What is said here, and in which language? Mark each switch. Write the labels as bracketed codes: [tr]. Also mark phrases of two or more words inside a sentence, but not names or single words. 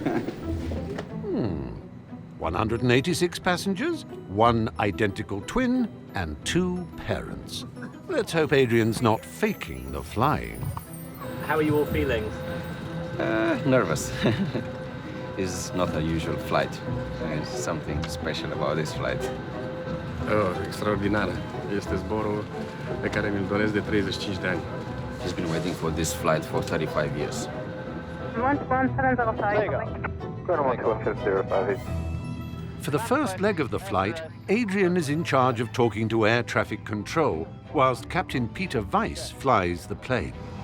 [en] 186 passengers, 1 identical twin, and 2 parents. Let's hope Adrian's not faking the flying. How are you all feeling? Nervous. It's not a usual flight. There's something special about this flight. [ro] Extraordinar. Este zborul pe care mi-l doresc de 35 de ani. [en] He's been waiting for this flight for 35 years. For the first leg of the flight, Adrian is in charge of talking to air traffic control, whilst Captain Peter Weiss flies the plane.